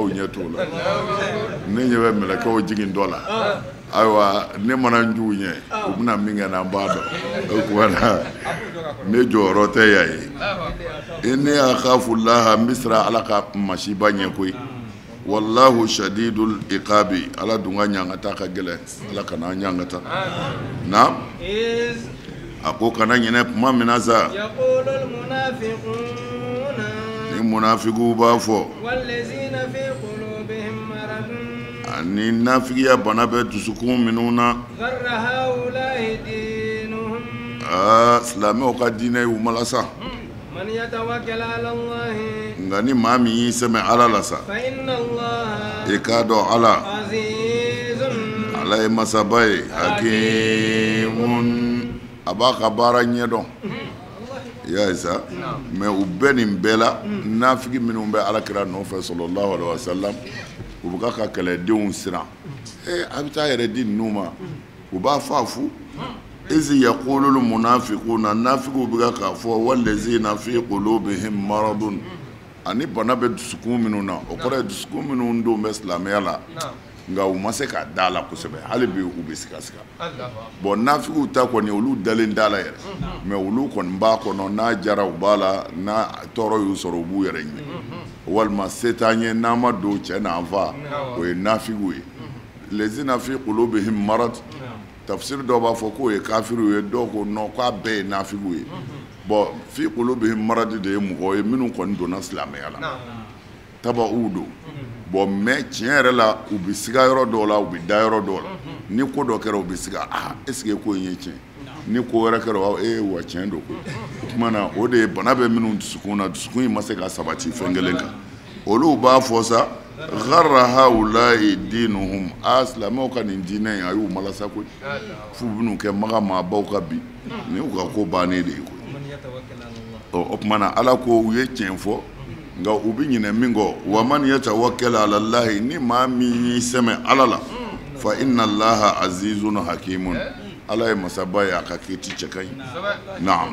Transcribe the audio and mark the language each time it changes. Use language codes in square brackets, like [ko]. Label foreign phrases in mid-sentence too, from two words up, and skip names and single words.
[bm] ɲɛ t'o la ne ɲɛ bɛ mɛlɛkɛw jigin dɔ la ayiwa ne mana n jugu ɲɛ u bɛna min kɛ na n b'a dɔn o kumana ne jɔyɔrɔ tɛ yan ye [ar] إني أخاف الله [bm] n bɛ siran Ala ka masiba ɲɛ koyi [ar] والله شديد العقاب [bm] Ala dun ka ɲaŋata ka gɛlɛn Ala kana an ɲaŋata na a ko kana ɲinɛ tuma min na sa [ar] يقول المنافقون [bm] ni munafigiw b'a fɔ [ar] والذين في قلوبهم مرض [bm] ani nafigiya bana bɛ dusukun minnu na [ar] غر هؤلاء دينهم [bm] silamɛw ka diinɛ y'u malasa [ar] من يتوكل على الله [bm] nka ni maa min y'i sɛmɛ Ala la sa [ar] فإن الله [bm] i k'a dɔn Ala [ar] azizun [bm] Ala ye masaba ye hakimun a b'a ka baara ɲɛdɔn i y'a ye sa mais u bɛɛ nin bɛɛ la nafigi minnu bɛ Alakira nɔfɛ [ar] صلى الله عليه وسلم [bm] u bɛ ka kɛlɛdenw siran a bɛ taa yɛrɛ di ninnu ma u b'a fɔ a fu [ar] إذ يقول المنافقون [bm] nafigiw bɛ k'a fɔ [ar] والذين في قلوبهم مرض [bm] ani bana bɛ dusukun minnu na o kɔrɔ ye dusukun minnu don bɛ silamɛya la nga u ma se ka dala kosɛbɛ hali bi u bɛ sika sika bon nafigiw ta kɔni olu dalen dala yɛrɛ mais olu kɔni b'a kɔnɔ n'a jara u b'a la n'a tɔɔrɔ y'u sɔrɔ u b'u yɛrɛ ɲini walima se t'an ye n'an ma don cɛ n'an fa o ye nafigiw ye [ar] الذين في قلوبهم مرض [bm] tafsir dɔw b'a fɔ k'o ye kafiriw ye dɔw ko non k'a bɛɛ ye nafigiw ye bon [ar] في قلوبهم مرض [bm] de ye mɔgɔ ye minnu kɔni donna silamɛya la taba'u don bon mais tiɲɛ yɛrɛ la u bɛ siga yɔrɔ dɔw la u bɛ da yɔrɔ dɔw la ni ko dɔ kɛra u bɛ siga [fr] est-ce que [bm] ko in ye tiɲɛ ni ko wɛrɛ kɛra wa tiɲɛ don koyi o tuma na o de ye bana bɛ minnu dusukun na dusukun in ma se ka sabati fɛn kelen kan olu b'a fɔ sa [ar] غر هؤلاء دينهم [bm] silamɛw ka nin diinɛ in a y'u malasa koyi f'u bɛn'u kɛ maga maabaw ka bi ni y'u ka ko bannen de ye koyi o tuma na ala ko u ye tiɲɛ fɔ nga u bɛ ɲinɛ min kɔ [ar] ومن يتوكل على الله [bm] ni maa min y'i sɛmɛ ala la [ar] فإن الله عزيز حكيم [bm] ala ye masaba ye a ka kiti cɛ ka ɲi naam